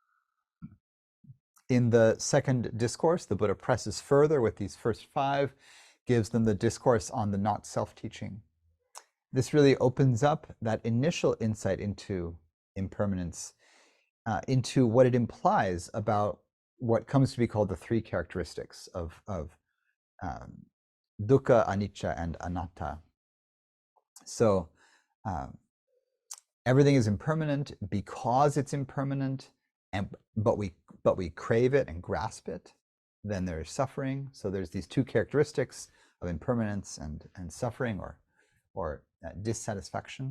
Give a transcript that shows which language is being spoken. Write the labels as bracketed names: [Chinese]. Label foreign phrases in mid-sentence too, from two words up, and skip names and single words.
[English] In the second discourse, the Buddha presses further with these first five, gives them the discourse on the not self-teaching. This really opens up that initial insight into impermanence, into what it implies about what comes to be called the three characteristics of [Pali] dukkha, anicca, [English] and anatta. So everything is impermanent because it's impermanent, but we crave it and grasp it. Then there's suffering. So there's these two characteristics of impermanence and suffering or dissatisfaction.